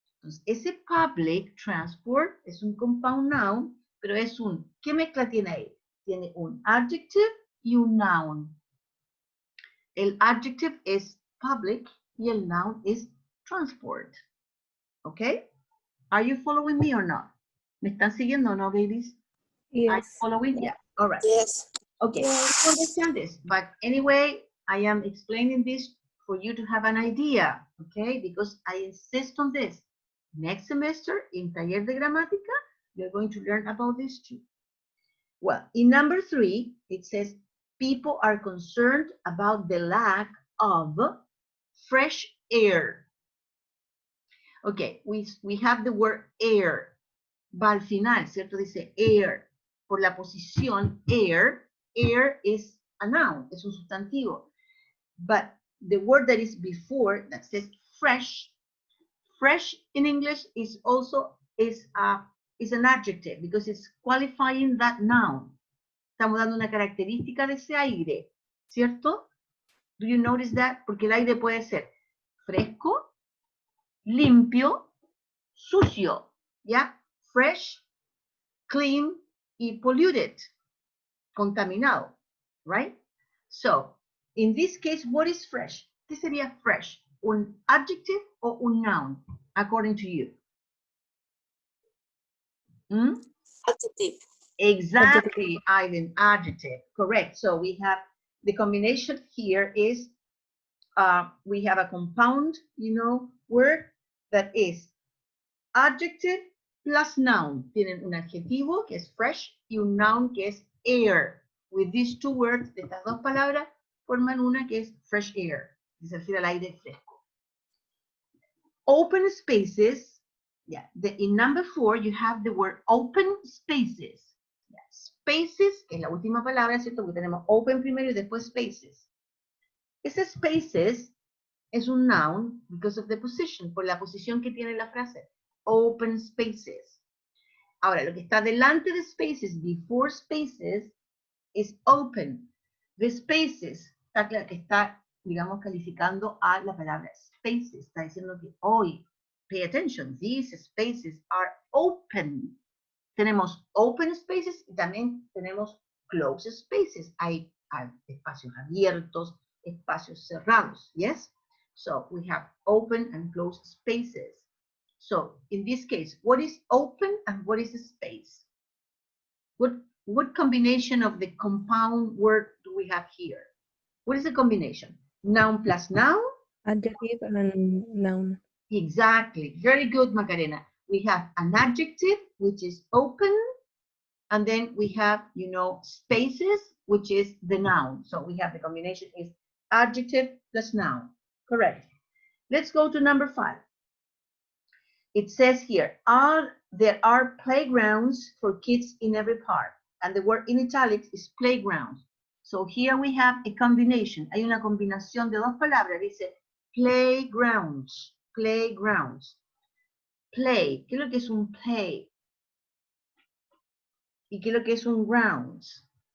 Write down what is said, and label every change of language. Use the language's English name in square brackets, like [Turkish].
[Spanish] Entonces, ese public transport es un compound noun, pero es ¿qué mezcla tiene ahí? Tiene un adjective y un noun. El adjective es public y el noun es transport. [English] ¿Ok? Are you following me or not? [Spanish] ¿Me están siguiendo o no, babies? [English] Are you Yes. following? Yeah. All right. Yes. Okay. I understand this, but anyway, I am explaining this for you to have an idea, okay? Because I insist on this. Next semester, in Taller de Gramática, you're going to learn about this too. Well, in number 3, it says, people are concerned about the lack of fresh air. Okay, we have the word air. [Spanish] Va al final, ¿cierto? Dice air. Por la posición air, [English] air is a noun, [Spanish] es un sustantivo. [English] But the word that is before, that says fresh, fresh in English is also is an adjective because it's qualifying that noun. [Spanish] Estamos dando una característica de ese aire, ¿cierto? [English] Do you notice that? [Spanish] Porque el aire puede ser fresco, limpio, sucio, ¿ya? [English] Fresh, clean y polluted, contaminado, right? So, in this case, what is fresh? [Spanish] ¿Qué sería fresh? ¿Un adjective o un noun, [English] according to you? Hmm? Adjective. Exactly, Ivan, adjective, correct. So we have the combination here is, we have a compound, word that is adjective plus noun. [Spanish] Tienen un adjetivo que es fresh y un noun que es air. [English] With these two words, [Spanish] de estas dos palabras, forman una que es fresh air, que se refiere al aire fresco. [English] Open spaces, yeah, in number 4, you have the word open spaces. [Spanish] Spaces, que es la última palabra, ¿cierto? Porque tenemos open primero y después spaces. Ese spaces es un noun [English] because of the position, [Spanish] por la posición que tiene la frase. Open spaces. Ahora, lo que está delante de spaces, [English] before spaces, [Spanish] es open. The spaces, está claro que está, digamos, calificando a la palabra spaces. Está diciendo que hoy, [English] pay attention, these spaces are open. [Spanish] Tenemos open spaces y también tenemos closed spaces. Hay espacios abiertos, espacios cerrados, yes? [English] So we have open and closed spaces. So in this case, what is open and what is a space? What combination of the compound word do we have here? What is the combination? Noun plus noun? Adjective and noun. Exactly. Very good, Macarena. We have an adjective, which is open, and then we have, spaces, which is the noun. So we have the combination is adjective plus noun. Correct. Let's go to number 5. It says here, there are playgrounds for kids in every park. And the word in italics is playground. So here we have a combination. [Spanish] Hay una combinación de dos palabras. Dice playgrounds, playgrounds. Play, ¿qué es lo que es un play? ¿Y qué es lo que es un grounds?